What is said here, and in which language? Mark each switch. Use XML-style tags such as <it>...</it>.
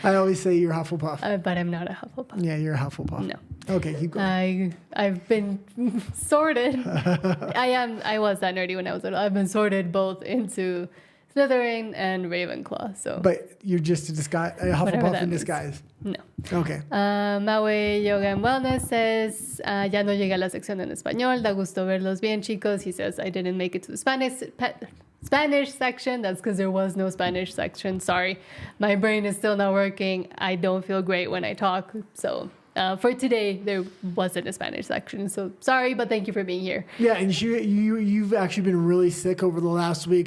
<en>I always say you're Hufflepuff. But I'm not a Hufflepuff. Yeah, you're a Hufflepuff. No. Okay, keep going. I've been sorted. I was that nerdy when I was little. I've been sorted both into Slytherin and Ravenclaw. So. But you're just a Hufflepuff in disguise. No. Okay.</en> <es>Maui Yoga and Wellness says, ya no llegué a la sección en español. Da gusto verlos bien, chicos.</es> <en>He says, I didn't make it to the Spanish section. That's because there was no Spanish section. Sorry. My brain is still not working. I don't feel great when I talk. So for today, there wasn't a Spanish section. So sorry, but thank you for being here. Yeah, and you've actually been really sick over the last week.</en>